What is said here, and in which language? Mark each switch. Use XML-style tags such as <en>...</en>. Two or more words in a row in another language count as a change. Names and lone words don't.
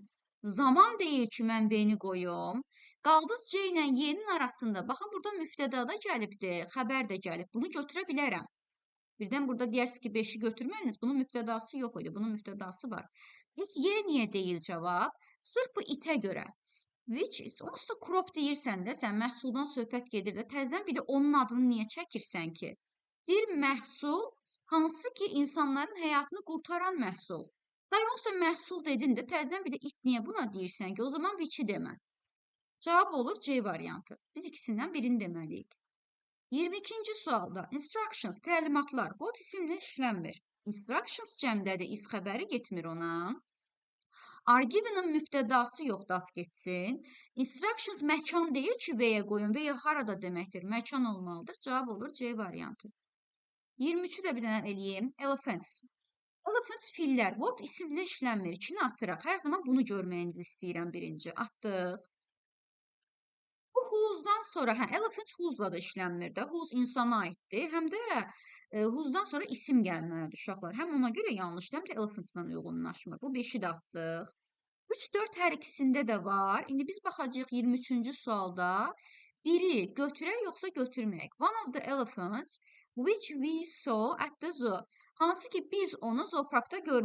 <az>Zaman deyil ki, mən B-ni qoyum. Qaldız C ilə Y-nin arasında. Baxın, burada müftəda da gəlibdir, xəbər də gəlib. Bunu götürə bilərəm. Birdən burada deyirsiniz ki, 5-i götürməyiniz. Bunun müftədası yox idi. Bunun müftədası var. Biz Y niyə deyil cavab? Sırf bu itə görə.</az> <en>Which is,</en> <az>onsuz da crop deyirsən də, sən məhsuldan söhbət gedir də, təzdən bir də onun adını niyə çəkirsən ki? Deyir, məhsul, hansı ki, insanların həyatını qurtaran məhsul. Dayonsa məhsul dedin də, təzdən bir də it niyə buna deyirsən ki, o zaman which-i demə. Cavab olur C variantı. Biz ikisindən birini deməliyik. 22-ci sualda instructions, təlimatlar, what isimlə işlənmir. Instructions cəmdədir, is xəbəri getmir ona.</az> <en>Are given-</en> <az>ın müftədası yoxdur, at getsin. Instructions məkan deyil ki, V-yə qoyun. V-yə harada deməkdir, məkan olmalıdır. Cavab olur C variantı. 23-ü də bir dənə eləyim. Elephants. Elephants fillər. What isimlə işlənmir. İkini atıraq. Hər zaman bunu görməyinizi istəyirəm birinci. Atdıq. Bu who'dan sonra, elephant who'la da işlənmir də. Who's insana aiddir. Həm də who'dan sonra isim gəlməlidir uşaqlar. Həm ona görə yanlışdır, həm də elephantla uyğunlaşmır. Bu 5-i də atdıq. 3-4 hər ikisində də var. İndi biz baxacağıq 23-cü sualda. Biri götürək yoxsa götürməyək.</az> <en>One of the elephants which we saw at the zoo.</en> <az>Hansı ki biz onu zooparkda görmüşdük.</az>